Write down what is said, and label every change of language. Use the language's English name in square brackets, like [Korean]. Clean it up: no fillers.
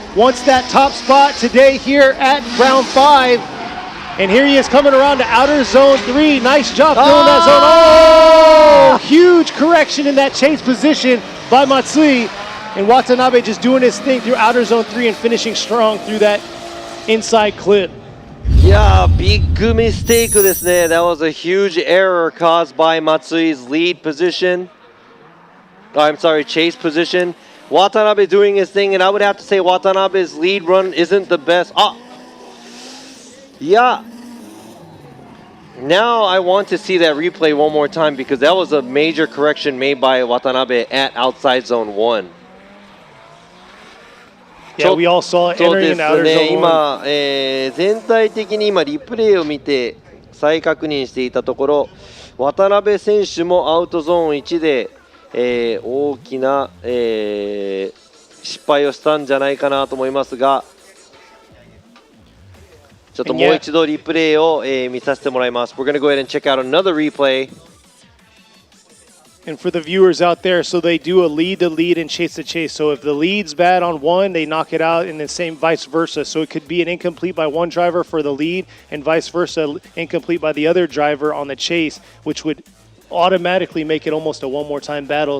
[English] Wants that top spot today here at round 5. And here he is coming around to outer zone 3. Nice job filling that zone. Oh, huge correction in that chase position by Matsui. And Watanabe just doing his thing through outer zone 3 and finishing strong through that inside clip. [Japanese] いやー、ビッグミステイクですね。 [English] That was a huge error caused by Matsui's lead position. I'm sorry, chase position. Watanabe doing his thing, and I would have to say Watanabe's lead run isn't the best. Yeah. Now I want to see that replay one more time because that was a major correction made by Watanabe at outside zone 1. Yeah, we all saw it entering in outer zone 1. [Japanese] 今、全体的に今リプレイを見て再確認していたところ、渡辺選手もアウトゾーン1で、大きな、失敗をしたんじゃないかなと思いますが、ちょっともう一度リプレイを、見させてもらいます。 [English] We're going to go ahead and check out another replay. And for the viewers out there, so they do a lead to lead and chase to chase. So if the lead's bad on one, they knock it out, and the same vice versa. So it could be an incomplete by one driver for the lead, and vice versa, incomplete by the other driver on the chase, which would automatically make it almost a one more time battle.